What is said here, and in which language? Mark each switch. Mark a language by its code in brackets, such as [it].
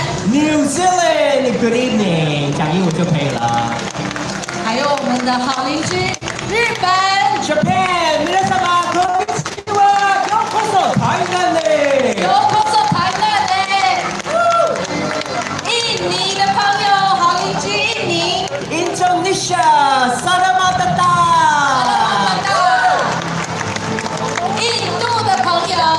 [zh] New Zealand， [en] Good evening， [zh] 讲英文就可以了。还有我们的好邻居日本。 [ja] Japan， 皆様こんにちは。ようこそ台湾へ。 [zh] 有空手台湾的，印尼的朋友，好邻居印尼， [id] Indonesia，Selamat datang。 [zh] 印度的朋友，